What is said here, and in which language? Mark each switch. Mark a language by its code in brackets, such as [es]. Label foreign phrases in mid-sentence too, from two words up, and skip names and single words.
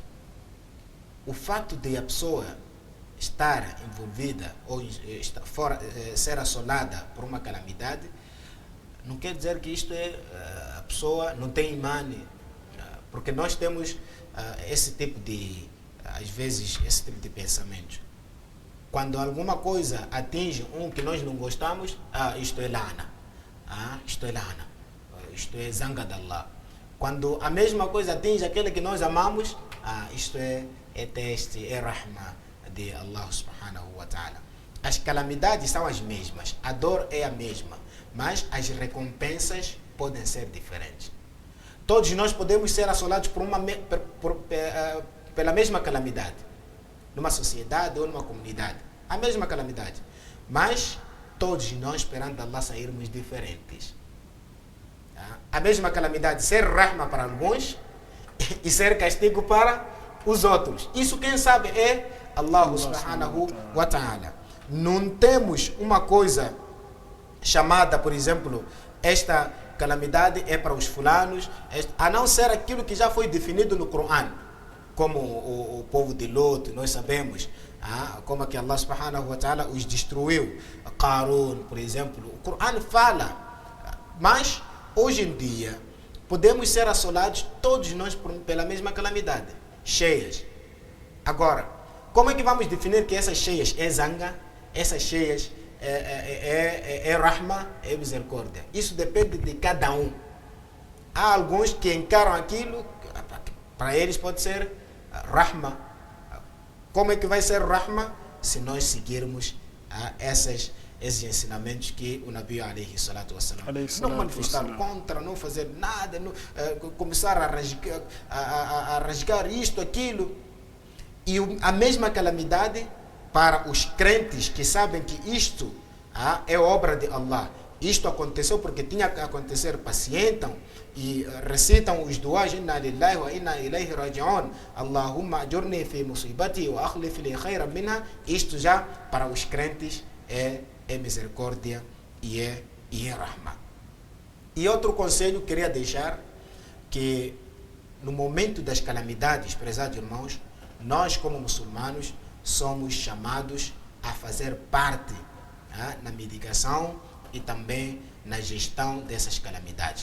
[pt] O fato de a pessoa estar envolvida ou ser assolada por uma calamidade, não quer dizer que isto a pessoa não tem imã, porque nós temos esse tipo de, às vezes, esse tipo de pensamento. Quando alguma coisa atinge que nós não gostamos, isto é lana, isto é lana, isto é zanga de Allah. Quando a mesma coisa atinge aquele que nós amamos, isto é teste, é rahma de Allah [ar] سبحانه وتعالى. [pt] As calamidades são as mesmas, a dor é a mesma, mas as recompensas podem ser diferentes. Todos nós podemos ser assolados pela mesma calamidade, numa sociedade ou numa comunidade, a mesma calamidade, mas todos nós perante Allah sairmos diferentes. A mesma calamidade ser rahma para alguns e ser castigo para os outros. Isso quem sabe é Allah [ar] سبحانه وتعالى. [pt] Não temos uma coisa chamada, por exemplo, esta calamidade é para os fulanos, a não ser aquilo que já foi definido no Coran, como o povo de Lot, nós sabemos, como que Allah [ar] سبحانه وتعالى [pt] os destruiu. Qarun, por exemplo, o Coran fala, mas hoje em dia podemos ser assolados todos nós pela mesma calamidade, cheias. Agora, como é que vamos definir que essas cheias é zanga, essas cheias é rahma, é misericórdia? Isso depende de cada um. Há alguns que encaram aquilo, para eles pode ser rahma. Como é que vai ser rahma? Se nós seguirmos esses ensinamentos que o Nabi [ar] عليه الصلاة والسلام, [pt] não manifestar contra, não fazer nada, começar a rasgar isto, aquilo. E a mesma calamidade para os crentes que sabem que isto é obra de Allah. Isto aconteceu porque tinha que acontecer, pacientam e recitam os duas, [ar] إنا لله وإنا إليه راجعون، اللهم أجرني في مصيبتي وأخلف لي خيرا منها. [pt] Isto já para os crentes é misericórdia e é rahma. E outro conselho que queria deixar, que no momento das calamidades, prezados irmãos, nós como muçulmanos somos chamados a fazer parte na mitigação e também na gestão dessas calamidades.